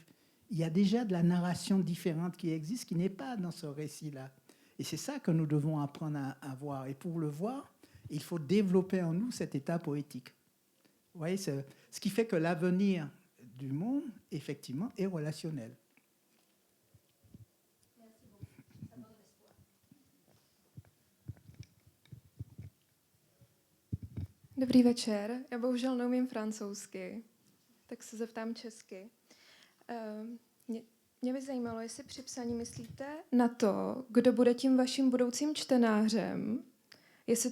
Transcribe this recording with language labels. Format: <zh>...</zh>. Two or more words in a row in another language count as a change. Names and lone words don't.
<fr>Il y a déjà de la narration différente qui existe, qui n'est pas dans ce récit-là. Et c'est ça que nous devons apprendre à voir. Et pour le voir, il faut développer en nous cet état poétique. Vous voyez, ce qui fait que l'avenir du monde, effectivement, est relationnel.</fr> <cs>Dobrý večer. Já bohužel neumím francouzsky, tak se zeptám česky. Mě by zajímalo, jestli při psaní myslíte na to, kdo bude tím vaším budoucím čtenářem, jestli</cs>